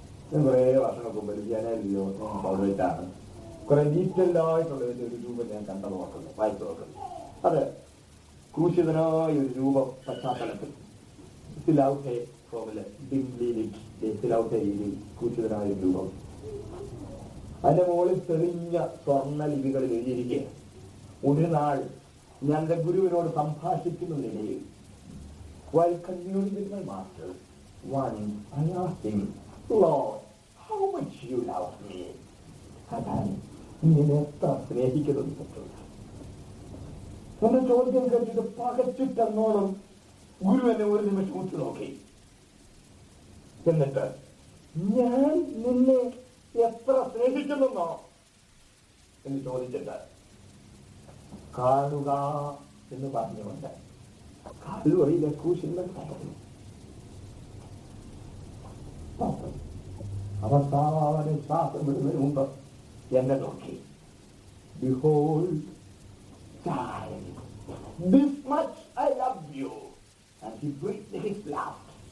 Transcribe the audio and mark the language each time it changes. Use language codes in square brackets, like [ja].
[ml] ഞാൻ കുറേ വർഷങ്ങൾക്ക് മുമ്പ് ജനലിയോ പൗരത്താണ് കുറെ ഡീറ്റെയിൽഡായിട്ടുള്ള ഒരു രൂപം ഞാൻ കണ്ടത് നോക്കുന്നു, വായിച്ചു നോക്കുന്നു. അത് ക്രൂശിതനായ ഒരു രൂപം പശ്ചാത്തലത്തിൽ സിലൗട്ടെ ഫോമില് സിലൗട്ടെ രീതിയിൽ ക്രൂശിതനായ ഒരു രൂപം. അതിന്റെ മുകളിൽ തെളിഞ്ഞ സ്വർണ്ണ ലിപികളിൽ എഴുതിയിരിക്കുക, ഒരു നാൾ ഞാൻ എന്റെ ഗുരുവിനോട് സംഭാഷിക്കുന്നതിനിടയിൽ [en] while communing with my master, once I asked him, Lord, how much you love me? [ml] അതാണ് നീ എന്നെ എത്ര സ്നേഹിക്കുന്നത്. എന്റെ ചോദ്യം കഴിച്ചിട്ട് പകച്ചിട്ടെന്നോളം ഗുരു എന്നെ ഒരു നിമിഷം ഉച്ചു നോക്കി. എന്നിട്ട് ഞാൻ നിന്നെ എത്ര സ്നേഹിക്കുന്നെന്നോ എന്ന് ചോദിച്ചിട്ട് കാണുക എന്ന് പറഞ്ഞുകൊണ്ട് കാൽവറിയിലെ ക്രൂശിന്മേൽ കടന്നു. അവസാന ശ്വാസം വിടുന്നതിന് മുമ്പ് എന്നെ നോക്കി. [en] Behold, child, this much I love you. And he breathed his last.